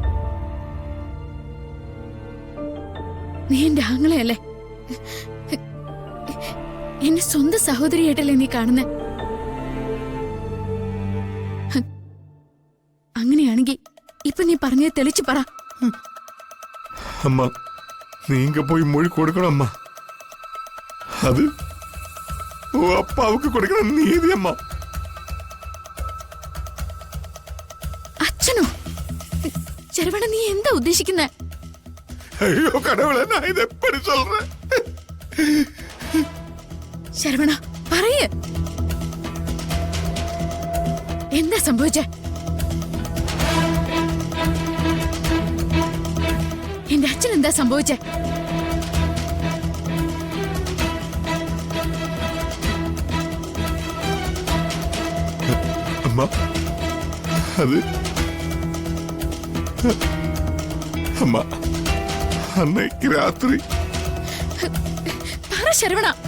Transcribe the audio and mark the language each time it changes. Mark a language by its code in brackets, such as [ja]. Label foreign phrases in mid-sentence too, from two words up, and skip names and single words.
[ml] നീ എന്റെ ആങ്ങളെയല്ലേ? എന്നെ സ്വന്തം സഹോദരിയായിട്ടല്ലേ നീ കാണുന്നേ? അങ്ങനെയാണെങ്കി ഇപ്പൊ നീ പറഞ്ഞത് തെളിച്ചു പറ. [ta] அம்மா நீங்க போய் மொழி கொடுக்கணும் அம்மா. அது உன் அப்பாவுக்கு கொடுக்கிற நீதி அம்மா. [ml] അച്ഛനോ? ശരവണ, നീ എന്താ ഉദ്ദേശിക്കുന്നേ? [ta] ஐயோ கடவுளே, நான் இதை எப்படி சொல்றேன்? [ml] ശരവണ, പറയ്, എന്താ സംഭവിച്ചേ? എന്റെ അച്ഛൻ എന്താ സംഭവിച്ചേ? [ta] அம்மா அது அம்மா அன்னைக்கு ராத்திரி [ml] പറ ശരവണ.